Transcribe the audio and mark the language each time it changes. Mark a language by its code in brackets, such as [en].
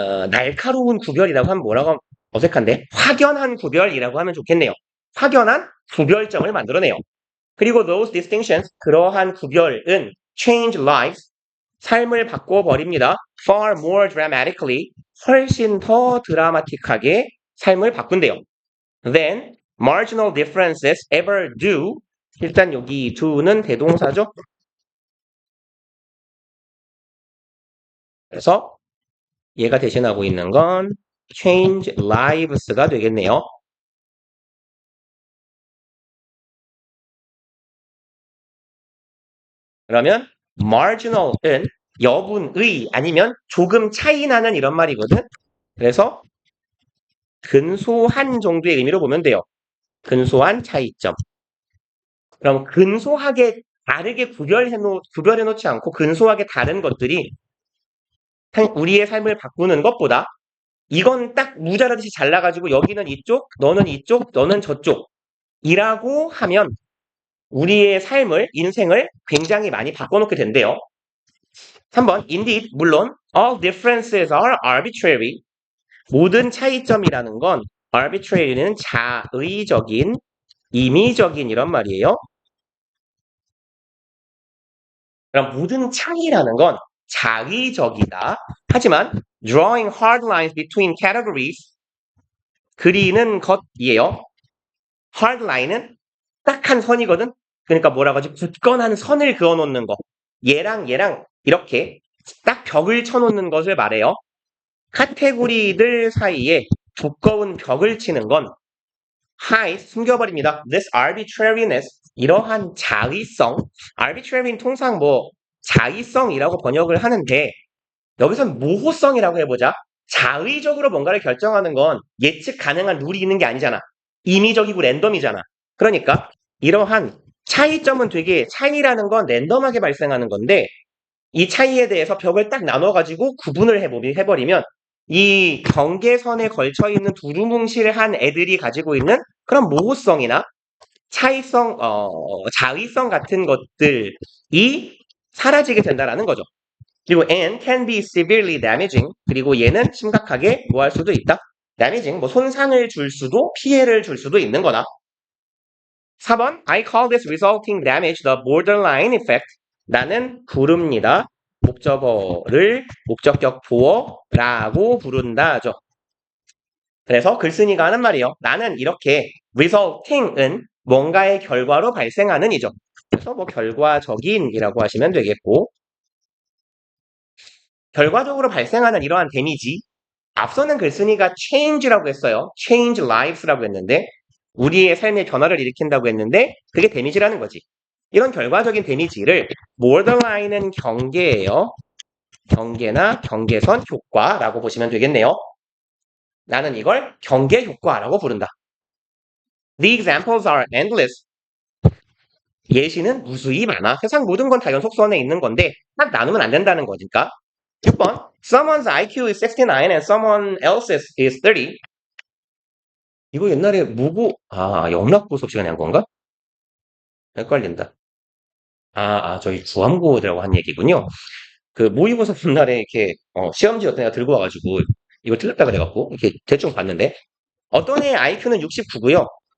[ko] 날카로운 구별이라고 하면 뭐라고 하면 어색한데 확연한 구별이라고 하면 좋겠네요. 확연한 구별점을 만들어내요. 그리고 [en] those distinctions [ko] 그러한 구별은 [en] change lives [ko] 삶을 바꿔버립니다. [en] far more dramatically [ko] 훨씬 더 드라마틱하게 삶을 바꾼대요. [en] Then marginal differences ever do. [ko] 일단 여기 do는 대동사죠. 그래서 얘가 대신하고 있는 건 change lives가 되겠네요. 그러면 marginal은 여분의 아니면 조금 차이 나는 이런 말이거든. 그래서 근소한 정도의 의미로 보면 돼요. 근소한 차이점. 그럼 근소하게 다르게 구별해 놓지 않고 근소하게 다른 것들이 우리의 삶을 바꾸는 것보다 이건 딱 무자라듯이 잘라가지고 여기는 이쪽, 너는 저쪽 이라고 하면 우리의 삶을, 인생을 굉장히 많이 바꿔놓게 된대요. [en] 3번, indeed, [ko] 물론 [en] all differences are arbitrary. [ko] 모든 차이점이라는 건 arbitrary는 자의적인, 임의적인 이런 말이에요. 그럼 모든 차이라는 건 자의적이다. 하지만 [en] drawing hard lines between categories [ko] 그리는 것이에요. hard line은 딱한 선이거든. 그러니까 뭐라고 하지? 굳건한 선을 그어놓는 거. 얘랑 이렇게 딱 벽을 쳐놓는 것을 말해요. 카테고리들 사이에 두꺼운 벽을 치는 건 hide, 숨겨버립니다. [en] This arbitrariness, [ko] 이러한 자의성. arbitrary는 통상 자의성이라고 번역을 하는데 여기선 모호성이라고 해보자. 자의적으로 뭔가를 결정하는 건 예측 가능한 룰이 있는 게 아니잖아. 임의적이고 랜덤이잖아. 그러니까 이러한 차이점은 되게 차이라는 건 랜덤하게 발생하는 건데 이 차이에 대해서 벽을 딱 나눠가지고 구분을 해버리면 이 경계선에 걸쳐있는 두루뭉실한 애들이 가지고 있는 그런 모호성이나 차이성, 자의성 같은 것들이 사라지게 된다라는 거죠. 그리고 [en] and can be severely damaging. [ko] 그리고 얘는 심각하게 뭐 할 수도 있다. damaging, 손상을 줄 수도 피해를 줄 수도 있는 거다. [en] 4번 I call this resulting damage the borderline effect. [ko] 나는 부릅니다. 목적어를 목적격 보어라고 부른다죠. 그래서 글쓴이가 하는 말이에요. 나는 이렇게 resulting은 뭔가의 결과로 발생하는 이죠. 그래서 결과적인이라고 하시면 되겠고 결과적으로 발생하는 이러한 데미지 앞서는 글쓴이가 change라고 했어요. change lives라고 했는데 우리의 삶의 변화를 일으킨다고 했는데 그게 데미지라는 거지. 이런 결과적인 데미지를 borderline은 경계예요. 경계나 경계선 효과라고 보시면 되겠네요. 나는 이걸 경계 효과라고 부른다. [en] The examples are endless. [ko] 예시는 무수히 많아. 세상 모든 건 다 연속선에 있는 건데 딱 나누면 안 된다는 거니까. [en] 6번 Someone's IQ is 69 and someone else's is 30. [ko] 이거 옛날에 영락고 수업 시간에 한 건가? 헷갈린다. 저희 구암고라고 한 얘기군요. 그 모의고사 전날에 이렇게 시험지 어떤 애가 들고 와가지고 이거 틀렸다 그래갖고 이렇게 대충 봤는데 어떤 애의 IQ는 69고요.